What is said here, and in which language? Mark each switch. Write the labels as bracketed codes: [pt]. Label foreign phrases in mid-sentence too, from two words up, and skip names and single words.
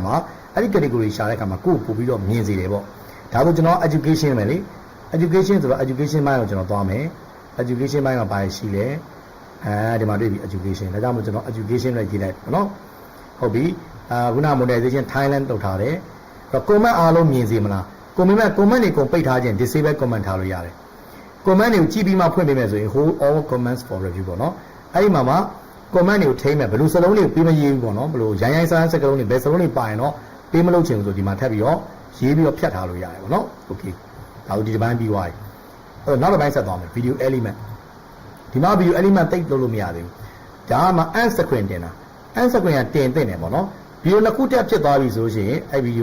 [my] မှာအဲ့ဒီ category ရှာတဲ့အခါမှာကိုပို့ပြီးတော့မြင်စေတယ်ပေါ့ဒါဆိုကျွန်တော် education ပဲလေ education ဆိုတော့ education ဘိုင်းကိုကျွန်တော်သွားမယ် education ဘိုင်းကဘာရှိလဲဒီမှာတွေ့ပြီ education ဒါကြောင့်မို့ကျွန်တော် education နဲ့ရေးလိုက်ပေါ့နော်ဟုတ်ပြီခုန monetization Thailand လုပ်ထားတယ်အဲ့တော့ comment အားလုံးမြင်စေမလား comment တွေကုန်ပိတ်ထားခြင်း [en] disable comment [my] ထားလို့ရတယ် comment တွေကိုကြည့် ပြီးမှဖွင့်ပေးမယ်ဆိုရင် [en] hold all comments for review [my] ပေါ့နော်အဲ့ဒီမှာ comment တွေကိုထိမယ်ဘယ်လိုစလုံးတွေကိုပေးမရေးဘူးပေါ့နော်ဘယ်လိုရိုင်းဆန်းစကလုံးတွေဘယ်စလုံးတွေပါရင်တော့ပေးမလို့ချင်ဘူးဆိုဒီမှာထပ်ပြီးတော့ရေးပြီးတော့ဖြတ်ထားလို့ရတယ်ပေါ့နော် okay ဒါကိုဒီ တစ်ပိုင်းပြီးသွားပြီအဲ့တော့နောက်တစ်ပိုင်းဆက်သွားမယ် [en] video element [my] ဒီမှာ [en] video element [my] တိတ်လို့မရသေးဘူးဒါမှ [en] end screen [my] တင်တာ [en] end screen [my] ကတင်သင့်တယ်ပေါ့နော် video နှစ်ခုတက်ဖြစ်သွားပြီဆိုရှင်အဲ့ video